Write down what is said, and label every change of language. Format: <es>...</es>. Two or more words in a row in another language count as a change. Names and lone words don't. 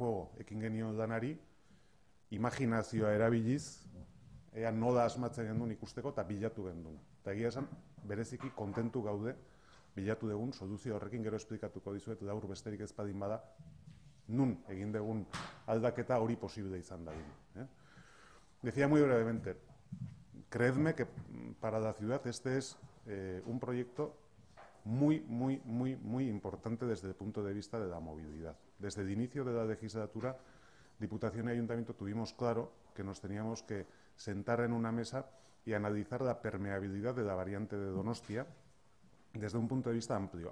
<eu>Fuego ekin genion lanari, imaginazioa erabiliz, ea nola asmatzen gendun ikusteko eta bilatu gendun. Eta egia esan, bereziki kontentu gaude bilatu dugun soluzio horrekin, gero esplikatuko dizuet, gaur besterik ez badin bada, nun egin dugun aldaketa hori posible izan dadin.</eu> <es>Decía muy brevemente, creedme que para la ciudad este es un proyecto muy importante desde el punto de vista de la movilidad. Desde el inicio de la legislatura, Diputación y Ayuntamiento tuvimos claro que nos teníamos que sentar en una mesa y analizar la permeabilidad de la variante de Donostia desde un punto de vista amplio.</es>